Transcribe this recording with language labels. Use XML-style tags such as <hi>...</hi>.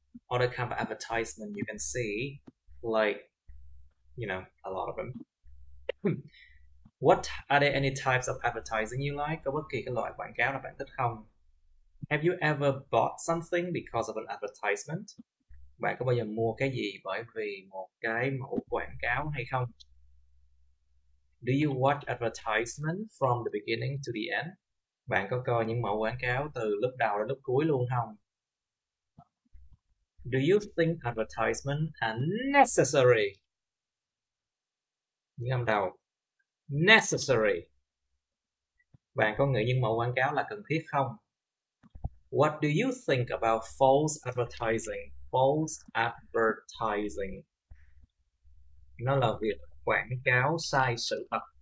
<en>Other kind of advertisement you can see, like, you know, a lot of them. What are there any types of advertising you like?</en> <vi>Có bất kỳ cái loại quảng cáo nào bạn thích không?</vi> <en>Have you ever bought something because of an advertisement?</en> <vi>Bạn có bao giờ mua cái gì bởi vì một cái mẫu quảng cáo hay không?</vi> <en>Do you watch advertisement from the beginning to the end?</en> <vi>Bạn có coi những mẫu quảng cáo từ lúc đầu đến lúc cuối luôn không?</vi> <en>Do you think advertisements are necessary?</en> <vi>Những âm đầu. Necessary. Bạn có nghĩ những mẫu quảng cáo là cần thiết không?</vi> <en>What do you think about false advertising? False advertising.</en> <vi>Nó là việc quảng cáo sai sự thật.</vi>